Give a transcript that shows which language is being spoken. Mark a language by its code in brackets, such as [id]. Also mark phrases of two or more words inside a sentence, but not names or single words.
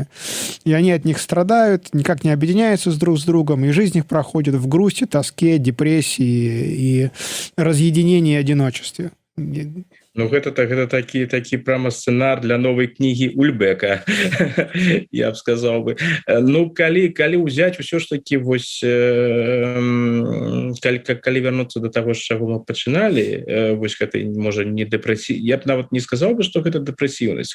[ru] И они от них страдают, никак не объединяются друг с другом, и жизнь их проходит в грусти, тоске, депрессии и разъединении и одиночестве. [be] Ну, гэта такі прямо сцэнар для новай кнігі Ульбека, я б сказаў бы. Ну, калі ўзяць усё ж такі, вось, калі вярнуцца да таго, з чаго мы пачыналі, вось гэта, можа, не дэпрэсія, я б нават не сказаў бы, што гэта дэпрэсіўнасць.